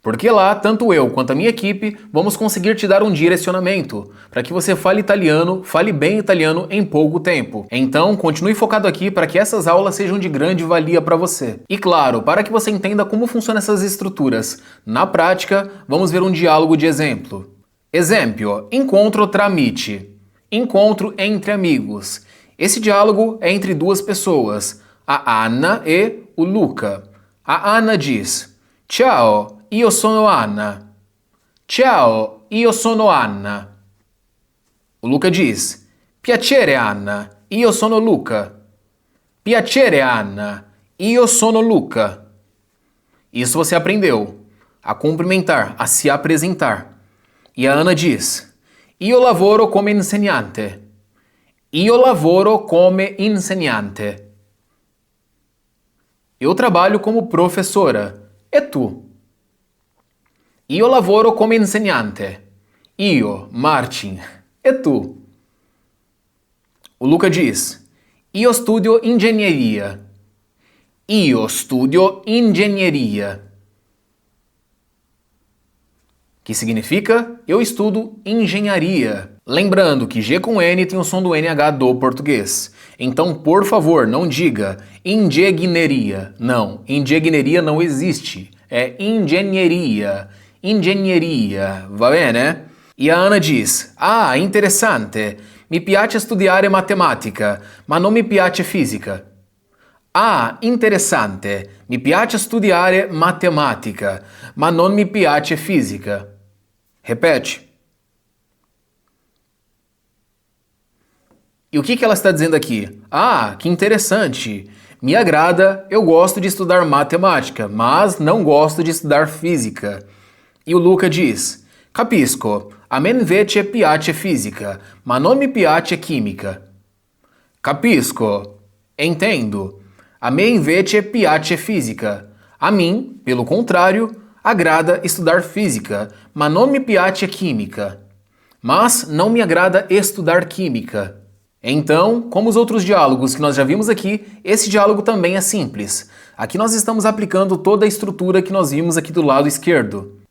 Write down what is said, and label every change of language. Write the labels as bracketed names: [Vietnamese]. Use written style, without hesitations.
[Portuguese] Porque lá, tanto eu quanto a minha equipe, vamos conseguir te dar um direcionamento para que você fale italiano, fale bem italiano em pouco tempo. Então, continue focado aqui para que essas aulas sejam de grande valia para você. E claro, para que você entenda como funcionam essas estruturas, na prática, vamos ver um diálogo de exemplo. [Italian] Exemplo, incontro tra amici. [Portuguese] Encontro entre amigos. Esse diálogo é entre duas pessoas, a Anna e o Luca. A Anna diz: [Italian] Ciao, io sono Anna. Ciao, io sono Anna. [Portuguese] O Luca diz: [Italian] Piacere Anna, io sono Luca. Piacere Anna, io sono Luca. [Portuguese] Isso você aprendeu. A cumprimentar, a se apresentar. E a Ana diz: [Italian] Io lavoro come insegnante. Io lavoro come insegnante. [Portuguese] Eu trabalho como professora. [Italian] E tu? Io lavoro come insegnante. Io, Martin. E tu? [Portuguese] O Luca diz: [Italian] Io studio ingegneria. Io studio ingegneria. [Portuguese] Que significa eu estudo engenharia. Lembrando que G com N tem o som do NH do português. Então, por favor, não diga engenharia. Não, engenharia não existe. É engenharia. Engenharia. [Italian] Va bene? [Portuguese] E a Ana diz: Ah, interessante. [Italian] Mi piace studiare matematica, ma non mi piace fisica. Ah, interessante. Mi piace studiare matematica, ma non mi piace fisica. [Portuguese] Repete. E o que ela está dizendo aqui? Ah, que interessante. Me agrada, eu gosto de estudar matemática, mas não gosto de estudar física. E o Luca diz: [Italian] Capisco, a me invece piace fisica, ma non mi piace chimica. Capisco, [Portuguese] entendo. [Italian] A me invece piace fisica. [Portuguese] A mim, pelo contrário, agrada estudar física, [Italian] ma non mi piace chimica. [Portuguese] Mas não me agrada estudar química. Então, como os outros diálogos que nós já vimos aqui, esse diálogo também é simples. Aqui nós estamos aplicando toda a estrutura que nós vimos aqui do lado esquerdo.